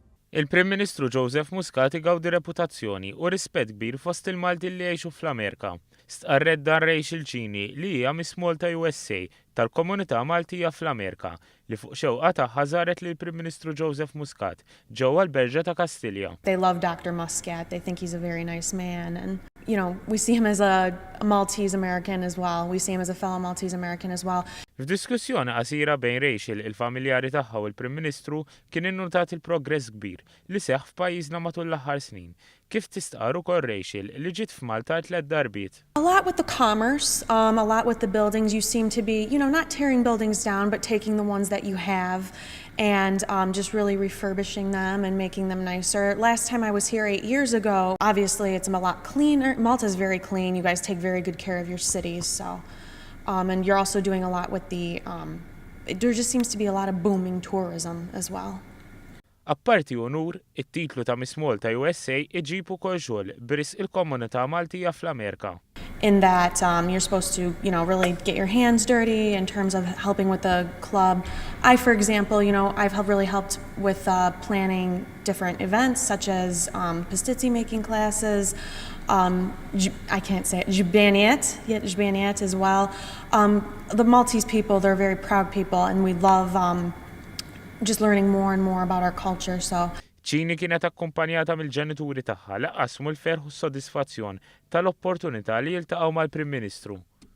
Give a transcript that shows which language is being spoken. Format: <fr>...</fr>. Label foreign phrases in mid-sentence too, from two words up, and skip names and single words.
<mt>Il-Prim Ministru Joseph Muscat igawdi reputazzjoni u rispett kbir fost il-Malti li jgħixu fl-Amerika. Stqarret dan Rachel Cini li hija Miss Malta USA tal-Komunità Maltija fl-Amerika li fuq xewqa tagħha żaret lill Prim Ministru Joseph Muscat ġewwa l-Berġa ta' Kastilja.</mt> <en>They love Dr. Muscat. They think he's a very nice man. And, we see him as a Maltese American as well. We see him as a fellow Maltese American as well.</en> <mt>F'diskussjoni qasira bejn Rachel, il-familjari tagħha u l-Prim Ministru kien innutat il-progress kbir li seħħ f'pajjiżna matul l-aħħar snin. Kif tistqar ukoll Rachel li ġiet f'Malta 3 darbiet.</mt> <en>A lot with the commerce, a lot with the buildings. You seem to be, not tearing buildings down, but taking the ones that you have and just really refurbishing them and making them nicer. Last time I was here 8 years ago, obviously it's a lot cleaner. Malta's very clean. You guys take very good care of your cities, so. And you're also doing a lot with there just seems to be a lot of booming tourism as well.</en> <mt>Apparti unur, it-titlu ta' Miss Malta USA iġib ukoll xogħol biris il-Komunità Maltija fl-Amerika.</mt> <en>In that you're supposed to, really get your hands dirty in terms of helping with the club. I, for example, I've really helped with planning different events such as pastizzi making classes, I can't say it, Jbaniet as well. The Maltese people, they're very proud people and we love just learning more and more about our culture, so.</en> <mt>Cini kienet akkumpanjata mill-ġenituri tagħha laqasmu l-ferħ u s-sodisfazzjon tal-opportunità li jiltaqgħu mal-Prim Ministru.</mt>